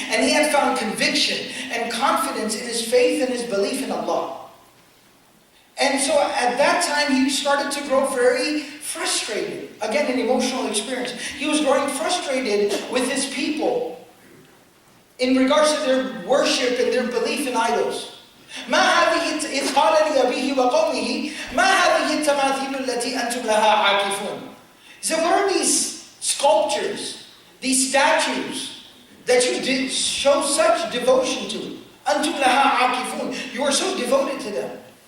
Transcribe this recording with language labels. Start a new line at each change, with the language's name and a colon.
English: And he had found conviction and confidence in his faith and his belief in Allah. And so at that time, he started to grow very frustrated. Again, an emotional experience. He was growing frustrated with his people in regards to their worship and their belief in idols.
Arabic: ما هذه إذ قال لأبيه وقومه ما هذه التماثيل التي أنتم لها عاكفون.
English: He said, what are these sculptures, these statues that you show such devotion to?
Arabic: أنتم لها عاكفون.
English: You are so devoted to them.